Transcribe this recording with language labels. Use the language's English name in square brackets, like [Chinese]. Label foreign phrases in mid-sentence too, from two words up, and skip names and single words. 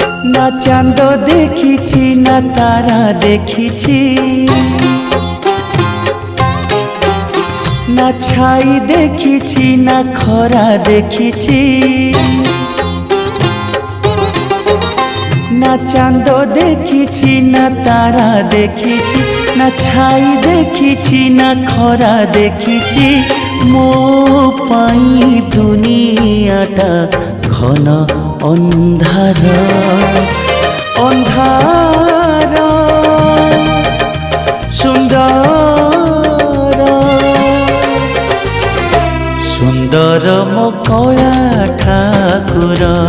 [Bangla] না চাঁদ দেখিছি না তারা দেখিছি, না ছাই দেখিছি না খরা দেখিছি, না চাঁদ দেখিছি না তারা দেখিছি, না ছাই দেখিছি না খরা দেখিছি। [Odia] ମୋ ପାଇଁ ଦୁନିଆଟା ଘନ ଅନ୍ଧାର ଅନ୍ଧାର ସୁନ୍ଦର ସୁନ୍ଦର ମୋ କଳା ଠାକୁର,